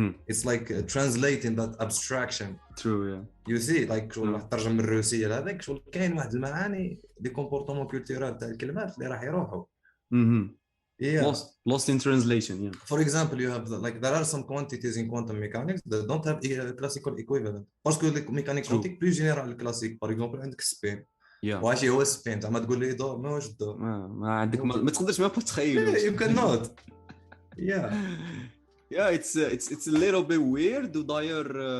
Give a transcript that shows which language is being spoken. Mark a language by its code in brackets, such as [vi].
[en] It's like translating that abstraction. True, yeah. You see, like [ar] شو ترجم من الروسية لهذاك شو كاين واحد المعاني دي كومبورتمون كولتورال تاع الكلمات اللي راح يروحوا. [en] Yeah. Lost in translation, yeah. For example, you have like there are some quantities in quantum mechanics that don't have a classical equivalent. [fr] Parce que le mécanique quantique plus générale classique. Par exemple, [ar] عندك [fr] spin. [en] Yeah. [ar] واش هو السبين زعما تقول لي دور ماهوش الدور. ما عندك ما تقدرش ما تتخيل. [en] You cannot. Yeah. Yeah, it's a little bit weird [ar] وداير